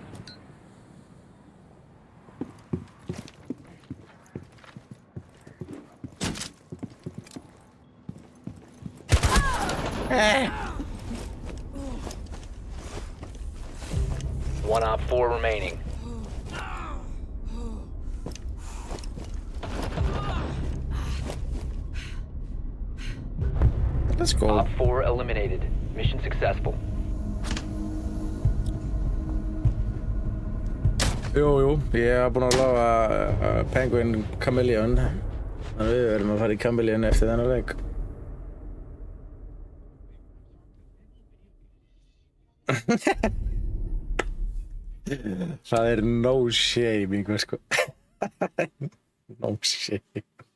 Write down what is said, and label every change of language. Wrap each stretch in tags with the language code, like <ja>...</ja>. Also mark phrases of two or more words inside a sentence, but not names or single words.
<en>One Op 4 remaining. Let's go. Op 4 eliminated. Mission successful.</en> <is>Jú, ég hef búinn að lofa Penguin Chameleon. Þannig við verðum að fara í Chameleon eftir þennan leik.</is> <en>Það no shame,</en> <is>einhver sko.</is> <en>No shame.</en>